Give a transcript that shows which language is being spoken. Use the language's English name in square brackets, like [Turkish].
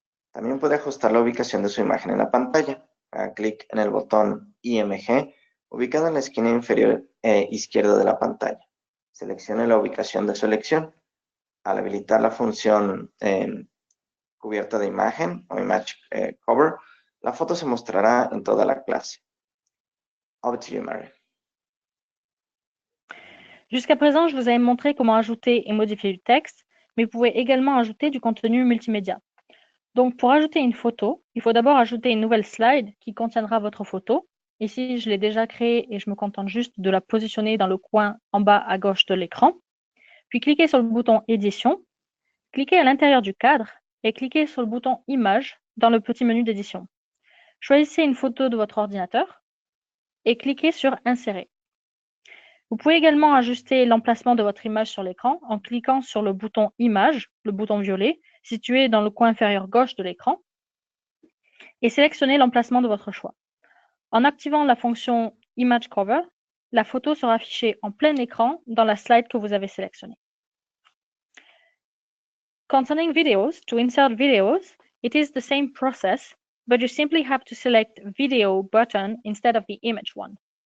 [Spanish] También puede ajustar la ubicación de su imagen en la pantalla. Haga clic en el botón IMG ubicado en la esquina inferior izquierda de la pantalla. Seleccione la ubicación de su elección. Al habilitar la función cubierta de imagen o image cover, la foto se mostrará en toda la clase. [English] Over to you, Mary. [French] Jusqu'à présent, je vous avais montré comment ajouter et modifier du texte, mais vous pouvez également ajouter du contenu multimédia. Donc, pour ajouter une photo, il faut d'abord ajouter une nouvelle slide qui contiendra votre photo. Ici, je l'ai déjà créée et je me contente juste de la positionner dans le coin en bas à gauche de l'écran. Puis, cliquez sur le bouton Édition, cliquez à l'intérieur du cadre et cliquez sur le bouton Image dans le petit menu d'édition. Choisissez une photo de votre ordinateur. et cliquez sur Insérer. Vous pouvez également ajuster l'emplacement de votre image sur l'écran en cliquant sur le bouton Image, le bouton violet, situé dans le coin inférieur gauche de l'écran, et sélectionner l'emplacement de votre choix. En activant la fonction Image Cover, la photo sera affichée en plein écran dans la slide que vous avez sélectionnée. [English] Concerning videos, to insert videos, it is the same process, but you simply have to select Video button instead of the image one.